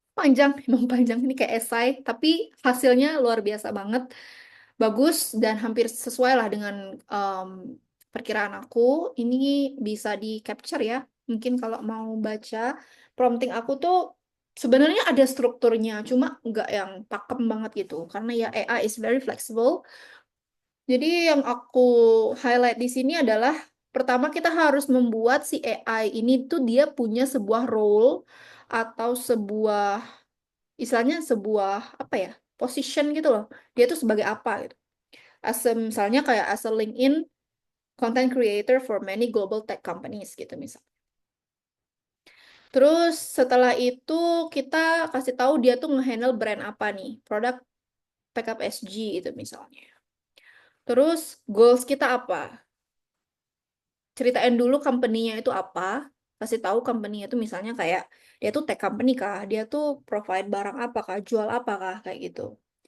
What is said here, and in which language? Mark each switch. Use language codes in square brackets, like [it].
[id] Panjang, emang panjang. Ini kayak esai, tapi hasilnya luar biasa banget. Bagus dan hampir sesuai lah dengan em, perkiraan aku. Ini bisa di capture ya. Mungkin kalau mau baca prompting aku tuh sebenarnya ada strukturnya, cuma nggak yang pakem banget gitu. Karena ya [en] AI is very flexible. [id] Jadi yang aku highlight di sini adalah pertama kita harus membuat si AI ini tuh dia punya sebuah role atau sebuah istilahnya sebuah apa ya position gitu loh. Dia tuh sebagai apa gitu. Misalnya kayak [en] as a LinkedIn content creator for many global tech companies [id] gitu misal. Terus setelah itu kita kasih tahu dia tuh nge-handle brand apa nih, produk Pickup SG itu misalnya. Terus goals kita apa? Ceritain dulu company-nya itu apa, kasih tahu company-nya itu misalnya kayak dia tuh tech company kah, dia tuh provide barang apa kah, jual apa kah, kayak gitu.